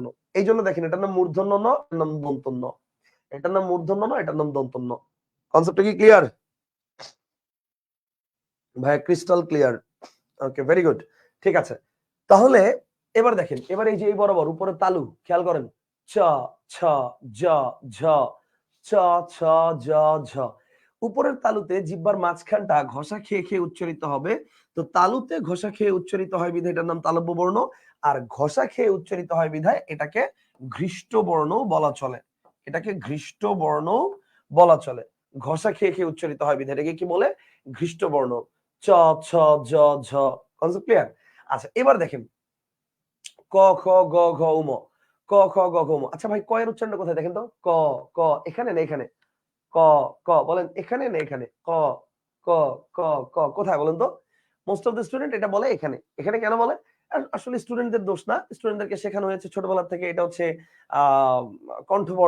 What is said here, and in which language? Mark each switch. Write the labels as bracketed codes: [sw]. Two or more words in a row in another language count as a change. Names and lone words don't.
[bn] এই জন্য দেখেন এটার নাম মূর্ধন্য ন, এটার নাম দন্তন্য। এটার নাম মূর্ধন্য ন, এটার নাম দন্তন্য। কনসেপ্টটা কি ক্লিয়ার? ভাই [en] crystal clear. okay very good. [bn] ঠিক আছে, তাহলে এবার দেখেন, এবার এই যে এই বরাবর উপরে তালু, খেয়াল করেন চ, ছ, জ, ঝ, চ, ছ, জ, ঝ। উপরের তালুতে জিহ্বার মাঝখানটা ঘষা খেয়ে খেয়ে উচ্চারিত হবে। তো তালুতে ঘষা খেয়ে উচ্চারিত হয় বিধায় এটার নাম তালব্য বর্ণ, আর ঘষা খেয়ে উচ্চারিত হয় বিধায় এটাকে ঘৃষ্ট বর্ণ বলা চলে। এটাকে ঘৃষ্ট বর্ণ বলা চলে। ঘষা খেয়ে খেয়ে উচ্চারিত হয় বিধায় এটাকে কি বলে? ঘৃষ্ট বর্ণ। চ, ছ, জ, ঝ। [en] concept clear? [bn] আচ্ছা, এবার দেখেন ক, খ, গ, ঘ, উ, ম। ক, খ, গ, ঘ, ম। আচ্ছা ভাই, ক এর উচ্চারণটা কোথায় দেখেন তো? ক, ক এখানে না এখানে? ক, ক বলেন এখানে না এখানে? ক, ক, ক, ক কোথায় বলেন তো? [en] most of the student [bn] এটা বলে এখানে। এখানে কেন বলে? আসলে স্টুডেন্টদের দোষ না। স্টুডেন্টদেরকে শেখানো হয়েছে ছোটবেলা থেকে এটা হচ্ছে কণ্ঠবর্ণ।